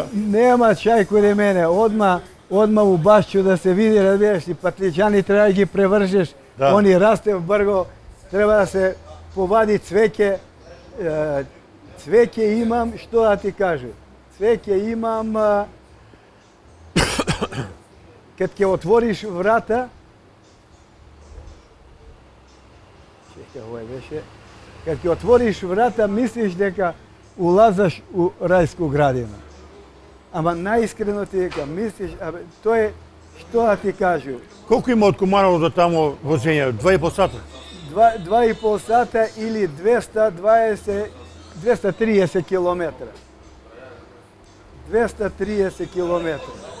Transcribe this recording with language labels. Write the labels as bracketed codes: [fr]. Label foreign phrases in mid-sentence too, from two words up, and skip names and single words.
[sr] Nema čaj kod mene, odmah u bašću da se vidi, razbiraš, i patliđani treba da ih prevržeš, oni raste u brgo, treba da se povadi cveke, cveke imam, što da ti kažem, cveke imam, kad ke otvoriš vrata, čekaj, ovo je veše, kad ke otvoriš vrata, misliš дека ulazaš u rajsku gradinu. [mk] Ама наискрено ти дека, мислиш, то е, што да ти кажу, Колку има од Куманово до тамо возење? 2,5 сата? 2,5 сата или 230 километра. 230 километра.